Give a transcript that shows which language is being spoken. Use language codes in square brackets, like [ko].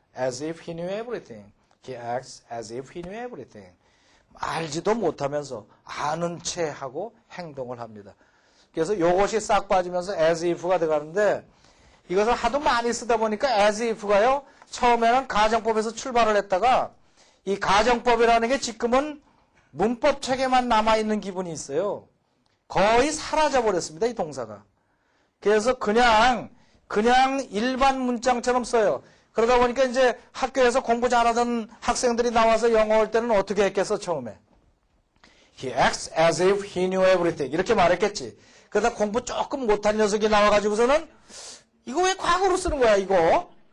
[en] As if he knew everything. He acts as if he knew everything. [ko] 알지도 못하면서 아는 채 하고 행동을 합니다. 그래서 이것이 싹 빠지면서 as if가 들어가는데 이것을 하도 많이 쓰다 보니까 as if가요. 처음에는 가정법에서 출발을 했다가 이 가정법이라는 게 지금은 문법 책에만 남아있는 기분이 있어요. 거의 사라져버렸습니다. 이 동사가. 그래서 그냥 일반 문장처럼 써요. 그러다 보니까 이제 학교에서 공부 잘하던 학생들이 나와서 영어 할 때는 어떻게 했겠어, 처음에? [en] He acts as if he knew everything. [ko] 이렇게 말했겠지. 그러다 공부 조금 못한 녀석이 나와가지고서는 이거 왜 과거로 쓰는 거야, 이거?